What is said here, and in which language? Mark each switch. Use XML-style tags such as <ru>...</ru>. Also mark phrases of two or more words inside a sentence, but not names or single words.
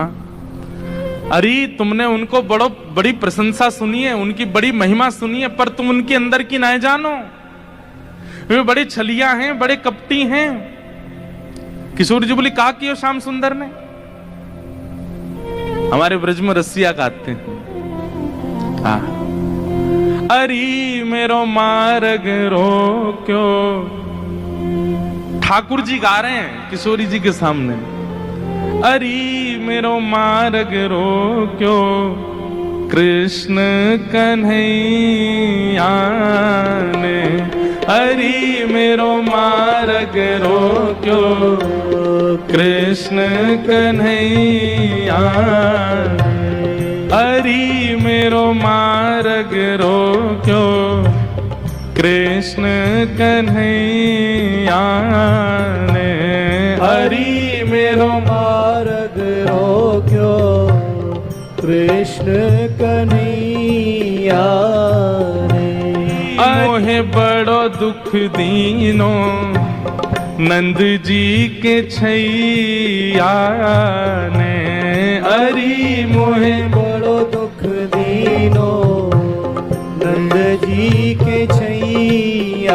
<bra>अरे तुमने उनको बड़ी प्रशंसा सुनी है, उनकी बड़ी महिमा सुनी है, पर तुम उनके अंदर की ना जानो, वे बड़े छलिया हैं, बड़े कपटी हैं।</bra> <hi>किशोरी जी बोली, कहा किया श्याम सुंदर ने? हमारे ब्रज में रसिया गाते हैं,</hi> <bra>अरे मेरो मार्ग रोक्यो।</bra> <hi>ठाकुर जी गा रहे हैं किशोरी जी के सामने,</hi> <bra>अरे मेरो मार्ग रोक्यो, कृष्ण कन्हैया ने, अरे मेरो मार्ग रोक्यो, कृष्ण कन्हैया, अरे मेरो मार्ग रोक्यो, कृष्ण कन्हैया ने, हरि मेरो मार्ग रोक्यो, कृष्ण कन्हैया ने। मोहे बड़ो दुख दीनो, नंद जी के छैया ने, हरि मोहे बड़ो दुख दीनो, नंद जी के छैया।</bra>